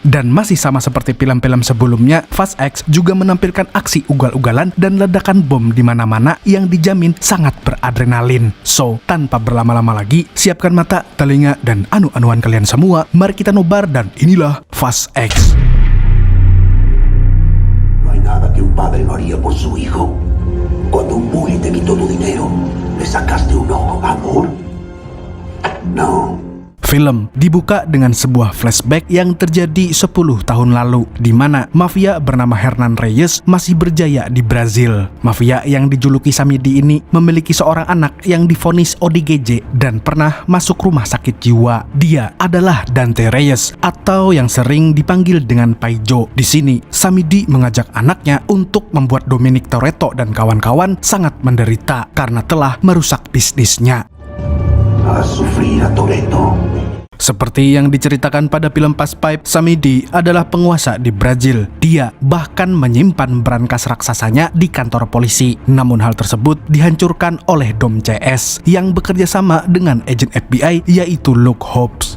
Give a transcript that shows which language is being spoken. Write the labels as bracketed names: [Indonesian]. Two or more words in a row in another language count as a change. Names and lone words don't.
[Indonesian] Dan masih sama seperti film-film sebelumnya, Fast X juga menampilkan aksi ugal-ugalan dan ledakan bom di mana-mana yang dijamin sangat beradrenalin. So, tanpa berlama-lama lagi, siapkan mata, telinga, dan anu-anuan kalian semua. Mari kita nobar dan inilah Fast X. [Spanish] No hay nada que un padre no haría por su hijo. Cuando un bully te quitó tu dinero, ¿le sacaste un ojo, amor? No. [Indonesian] Film dibuka dengan sebuah flashback yang terjadi 10 tahun lalu, di mana mafia bernama Hernan Reyes masih berjaya di Brazil. Mafia yang dijuluki Samidi ini memiliki seorang anak yang divonis ODGJ dan pernah masuk rumah sakit jiwa. Dia adalah Dante Reyes atau yang sering dipanggil dengan Paijo. Di sini, Samidi mengajak anaknya untuk membuat Dominic Toretto dan kawan-kawan sangat menderita karena telah merusak bisnisnya. [Spanish] A sufrir a Toretto. [Indonesian] Seperti yang diceritakan pada film Fast 5, Samidi adalah penguasa di Brazil. Dia bahkan menyimpan brankas raksasanya di kantor polisi. Namun hal tersebut dihancurkan oleh Dom CS yang bekerja sama dengan agen FBI yaitu Luke Hobbs.